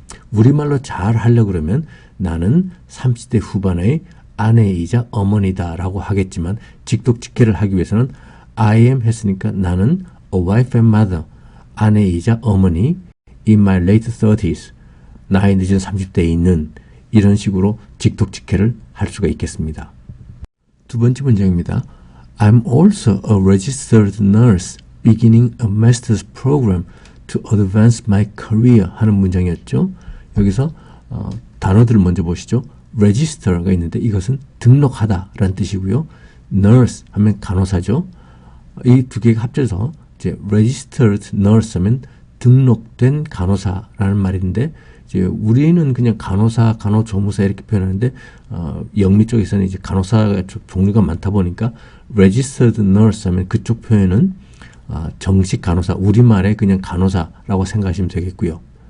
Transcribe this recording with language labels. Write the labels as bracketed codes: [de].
[ko] 우리말로 잘 하려고 그러면 나는 30대 후반의 아내이자 어머니다 라고 하겠지만 직독직해를 하기 위해서는 [en] I am [ko] 했으니까 나는 [en] a wife and mother [ko] 아내이자 어머니 [en] in my late 30s [ko] 나이 늦은 30대에 있는 이런 식으로 직독직해를 할 수가 있겠습니다. 두 번째 문장입니다. [en] I'm also a registered nurse beginning a master's program to advance my career [ko] 하는 문장이었죠. 여기서 단어들을 먼저 보시죠. register가 있는데 이것은 등록하다 라는 뜻이고요. nurse 하면 간호사죠. 이 두 개가 합쳐서 이제 registered nurse 하면 등록된 간호사라는 말인데 이제 우리는 그냥 간호사, 간호조무사 이렇게 표현하는데 영미 쪽에서는 이제 간호사가 종류가 많다 보니까 registered nurse 하면 그쪽 표현은 정식 간호사, 우리말에 그냥 간호사라고 생각하시면 되겠고요.